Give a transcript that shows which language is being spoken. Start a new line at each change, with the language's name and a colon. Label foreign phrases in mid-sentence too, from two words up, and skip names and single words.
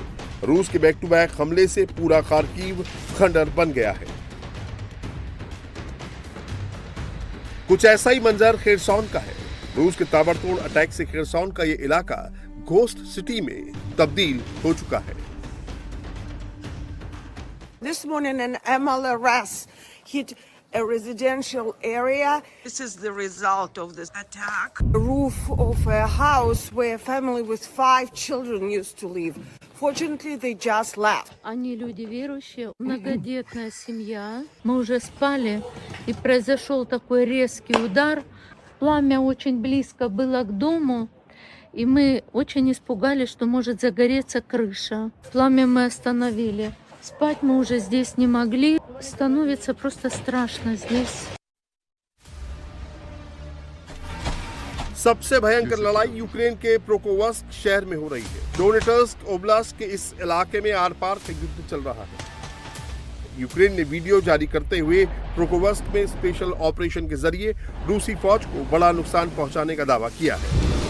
Hindi: रूस के
English: back to back
Hindi: हमले से पूरा खार्किव खंडर बन गया है। कुछ ऐसा ही मंजर खेरसॉन का है। रूस के ताबड़तोड़ अटैक से खेरसॉन का ये इलाका
English: ghost city
Hindi: में तब्दील हो चुका है।
English: This morning an MLS hit a residential area. This is the result of this attack. The roof of a house where a family with 5 children used to live. Fortunately, they just left.
Russian: Они люди верующие, многодетная семья. Мы уже спали, и произошел такой резкий удар. Пламя очень близко было к дому, и мы очень испугались, что может загореться крыша. Пламя мы остановили. Спать мы уже здесь не могли. Становится просто страшно здесь.
Hindi: सबसे भयंकर लड़ाई यूक्रेन के प्रोकोवस्क शहर में हो रही है। डोनेट्स्क ओब्लास्ट के इस इलाके में आर पार का युद्ध चल रहा है। यूक्रेन ने वीडियो जारी करते हुए प्रोकोवस्क में
English: special operation
Hindi: के जरिए रूसी फौज को बड़ा नुकसान पहुंचाने का दावा किया है।